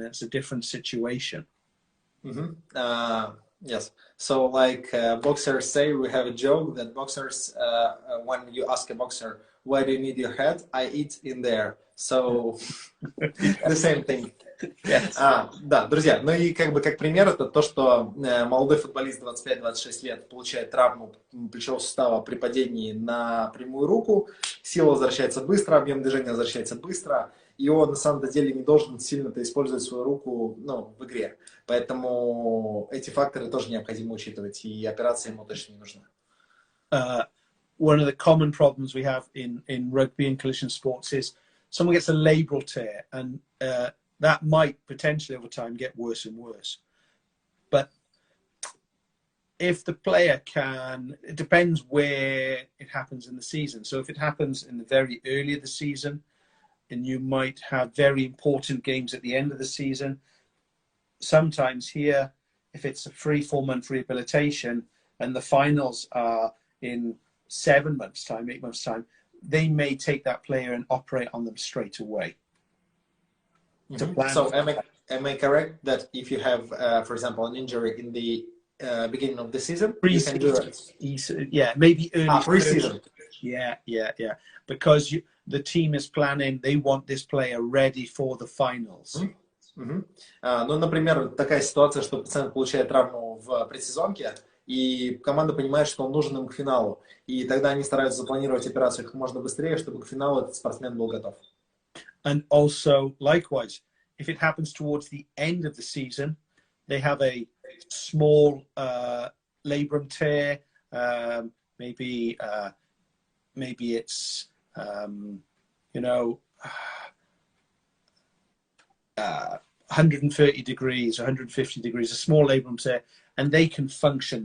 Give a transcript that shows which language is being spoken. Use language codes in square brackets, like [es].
[en] It's a different situation. Yes. So like boxers say, we have a joke that boxers, when you ask a boxer, why do you need your head? I eat in there. So the same thing. Yes. [ru] Да, друзья, ну и как бы как пример это то, что молодой футболист 25-26 лет получает травму плечевого сустава при падении на прямую руку, сила возвращается быстро, объем движения возвращается быстро, и он на самом деле не должен сильно-то использовать свою руку, ну, в игре. Поэтому эти факторы тоже необходимо учитывать, и операция ему точно не нужна. [en] One of the common problems we have in rugby and collision sports is someone gets a labral tear, and that might potentially over time get worse and worse. But if the player can, it depends where it happens in the season. So if it happens in the very early of the season, and you might have very important games at the end of the season, sometimes here, if it's a 3-4 month rehabilitation and the finals are in 7 months' time, 8 months' time, they may take that player and operate on them straight away. So am I correct that if you have, for example, an injury in the beginning of the season, you can do it? Yeah, maybe early. Pre-season. Yeah. Because the team is planning, they want this player ready for the finals. [ru] Ну, например, такая ситуация, что пациент получает травму в предсезонке, и команда понимает, что он нужен им к финалу. И тогда они стараются запланировать операцию как можно быстрее, чтобы к финалу этот спортсмен был готов. [en] And also, likewise, if it happens towards the end of the season, they have a small labrum tear. Maybe it's 130 degrees, 150 degrees, a small labrum tear, and they can function.